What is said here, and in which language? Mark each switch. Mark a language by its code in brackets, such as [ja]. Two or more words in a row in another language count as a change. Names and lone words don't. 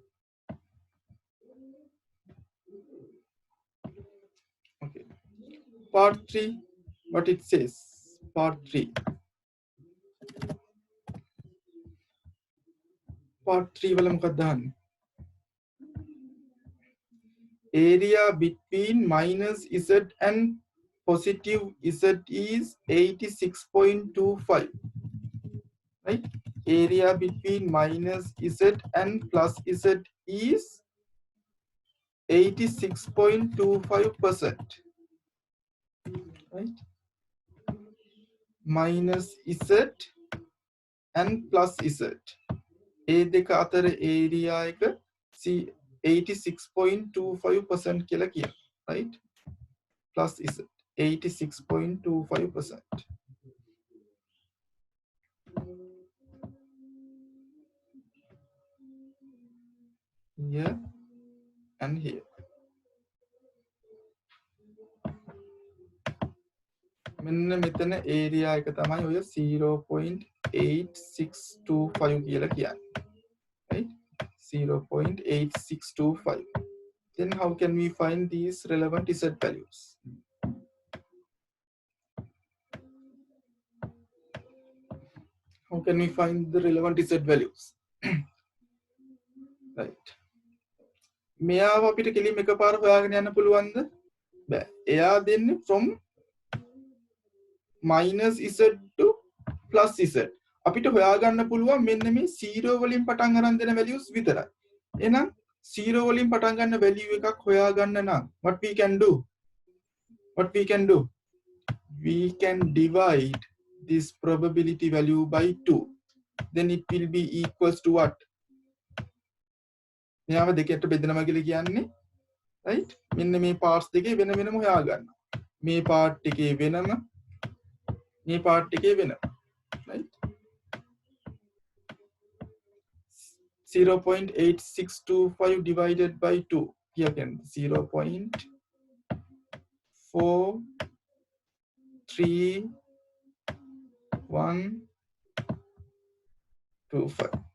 [en] Okay. part 3, what it says. Part 3. Part 3 [si] වල මොකක්ද දහන්නේ? [en] Area between minus z and positive z is 86.25. Right? Area between minus z and plus z is 86.25%. Right? Minus z and plus z. [si] A දෙක අතර area එක 86.25% කියලා කියනවා. [en] Right? Plus z 86.25%. Here and here. [si] මෙන්න මෙතන area එක තමයි ඔය 0.8625 කියලා කියන්නේ. [en] Right? 0.8625. Then how can we find these relevant z values? How can we find the relevant z values? Right. [si] මෙයාව අපිට කෙලින්ම එකපාර හොයාගෙන යන්න පුළුවන්ද? බෑ. එයා දෙන්නේ [en] from minus z to plus z. [si] අපිට හොයාගන්න පුළුවන් මෙන්න මේ 0 වලින් පටන් අරන් දෙන values විතරයි. එහෙනම් 0 වලින් පටන් ගන්න value එකක් හොයාගන්න නම් [en] what we can do? We can divide this probability value by 2. Then it will be equals to what? [si] මෙයාව දෙකකට බෙදනවා කියලා කියන්නේ right? මෙන්න මේ parts දෙකේ වෙන වෙනම හොයාගන්න. මේ part එකේ වෙනම මේ part එකේ වෙනම. [en] Right? 0.8625 divided by 2. Here again 0.43125.